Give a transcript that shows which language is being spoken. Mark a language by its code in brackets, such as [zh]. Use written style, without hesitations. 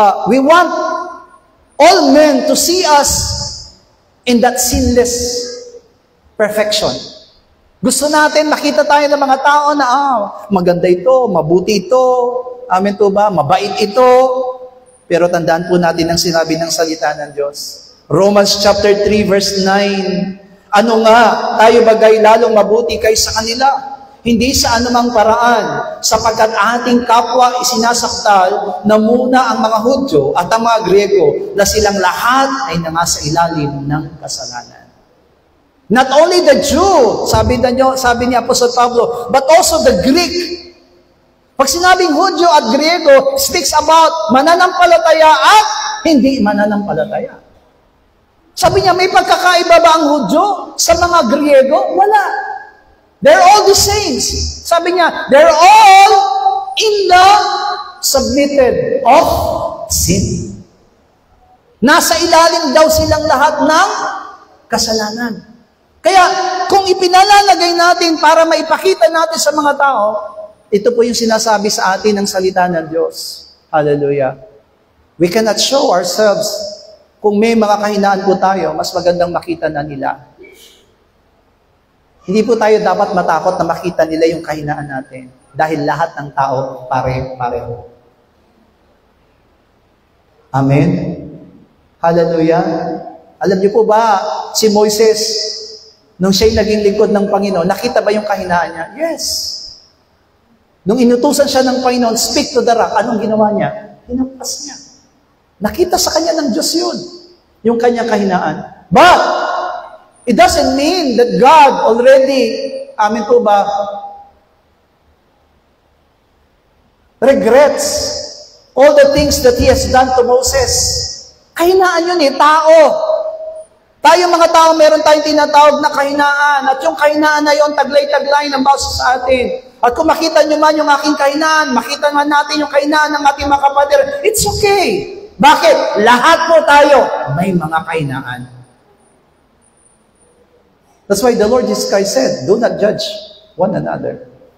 [en] We want all men to see us in that sinless perfection. [tl] Gusto natin makita tayo ng mga tao na, maganda ito, mabuti ito, amen to ba, mabait ito. Pero tandaan po natin ang sinabi ng salita ng Diyos. Romans chapter 3 verse 9, ano nga, tayo bagay lalong mabuti kaysa kanila, hindi sa anumang paraan, sapagkat ating kapwa isinasaktal na muna ang mga Hudyo at ang mga Griego na silang lahat ay nangasa ilalim ng kasalanan. [en] Not only the Jew, [tl] sabi ni Apostol Pablo, [en] but also the Greek. [tl] Pag sinabing Hudyo at Griego, [en] speaks about [tl] mananampalataya at hindi mananampalataya. Sabi niya, may pagkakaiba ba ang Hudyo sa mga Griego? Wala. [en] They're all the saints. [tl] Sabi niya, [en] they're all in the submitted of sin. [tl] Nasa ilalim daw silang lahat ng kasalanan. Kaya, kung ipinalalagay natin para maipakita natin sa mga tao, ito po yung sinasabi sa atin ng salita ng Diyos. Hallelujah. [en] We cannot show ourselves. [tl] Kung may mga kahinaan po tayo, mas magandang makita na nila. Hindi po tayo dapat matakot na makita nila yung kahinaan natin. Dahil lahat ng tao pare-pareho. Amen? Hallelujah. Alam niyo po ba, si Moises, nung siya'y naging lingkod ng Panginoon, nakita ba yung kahinaan niya? Yes. Nung inutusan siya ng Panginoon, [en] speak to the rock, [tl] anong ginawa niya? Hinampas niya. Nakita sa kanya ng Diyos yun, yung kanyang kahinaan. [en] But, it doesn't mean that God already, [tl] amin po ba, [en] regrets all the things that He has done to Moses. [tl] Kahinaan yun tao. Tayo mga tao, meron tayong tinatawag na kahinaan. At yung kahinaan na yun, taglay-taglay ng bawat sa atin. At kung makita nyo man yung aking kahinaan, makita nga natin yung kahinaan ng ating mga kapatid, [en] it's okay. [tl] Bakit? Lahat po tayo may mga kahinaan. [en] That's why the Lord Jesus Christ said, do not judge one another.